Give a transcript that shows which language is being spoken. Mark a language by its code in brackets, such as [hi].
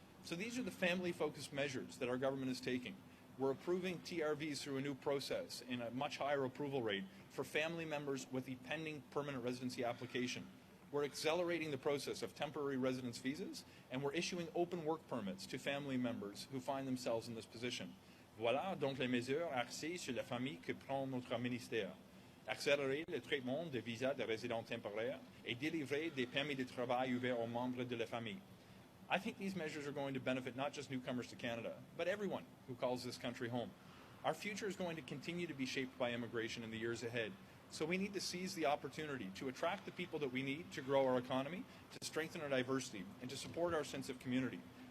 [en] So these are the family-focused measures that our government is taking. We're approving TRVs through a new process in a much higher approval rate for family members with the pending permanent residency application. We're accelerating the process of temporary residence visas, and we're issuing open work permits to family members who find themselves in this position. [fr] Voilà donc les mesures axées sur la famille que prend notre ministère. Accélérer le traitement des visas de résidents temporaires et délivrer des permis de travail ouverts aux membres de la famille. [en] I think these measures are going to benefit not just newcomers to Canada, but everyone who calls this country home. Our future is going to continue to be shaped by immigration in the years ahead, so we need to seize the opportunity to attract the people that we need to grow our economy, to strengthen our diversity, and to support our sense of community.